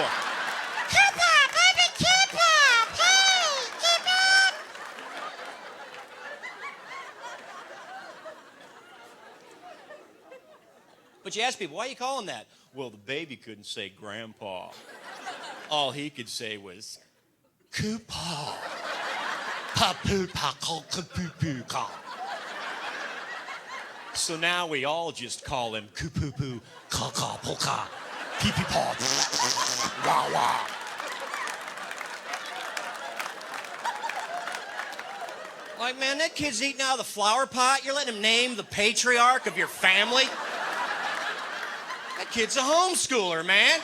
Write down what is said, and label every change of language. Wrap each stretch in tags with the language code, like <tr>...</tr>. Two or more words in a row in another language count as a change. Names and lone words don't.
<en>Coopop! I'm a Coopop! Hey, Coopop! But you ask people, why you call him that? Well, the baby couldn't say grandpa. All he could say was, Coopop. Pa-poo-pa-co-ka-poo-poo-ka. So now we all just call him Koo-poo-poo, Ka-ka-po-ka, Pee-pee-paw, Wah-wah. Like, man, that kid's eating out of the flower pot. You're letting him name the patriarch of your family? That kid's a homeschooler, man.</en>